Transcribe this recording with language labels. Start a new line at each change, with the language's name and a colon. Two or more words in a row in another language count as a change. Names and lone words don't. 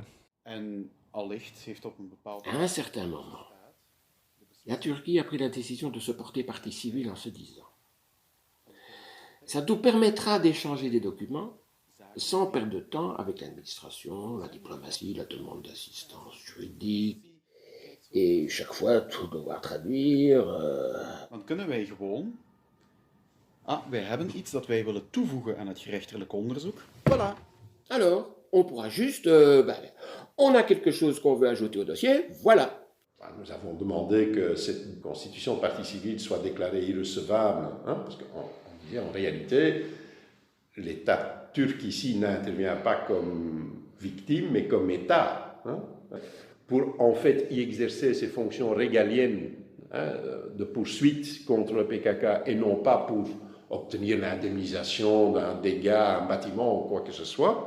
French: À un certain moment, la Turquie a pris la décision de se porter partie civile en se disant « Ça nous permettra d'échanger des documents sans perdre de temps avec l'administration, la diplomatie, la demande d'assistance juridique, et chaque fois tout devoir traduire.
Dutch: Dan kunnen wij gewoon... wij hebben iets dat wij willen toevoegen aan het gerechtelijk onderzoek.
French: Voilà. Alors, on pourra juste... on a quelque chose qu'on veut ajouter au dossier, voilà. Nous avons demandé que cette constitution de partie civile soit déclarée irrecevable, parce qu'on disait en réalité, l'État turc ici n'intervient pas comme victime, mais comme État, pour en fait y exercer ses fonctions régaliennes de poursuite contre le PKK et non pas pour obtenir l'indemnisation d'un dégât, un bâtiment ou quoi que ce soit.